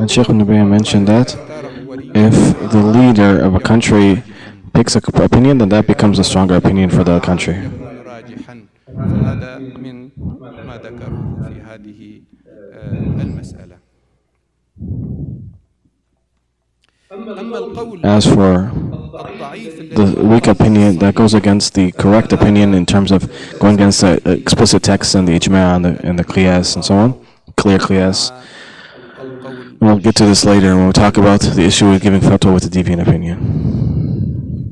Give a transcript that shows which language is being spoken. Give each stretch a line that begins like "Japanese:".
English: And Sheikh Nubayah mentioned that if the leader of a country picks an opinion, then that becomes a stronger opinion for the country.
Arabic: فهذا من ما ذكروه في هذه المسألة. أما القول
English: As for the weak opinion that goes against the correct opinion in terms of going against the explicit text and the ijma and the qiyas and so on, clear qiyas, we'll get to this later when we talk about the issue of giving fatwa with a deviant opinion.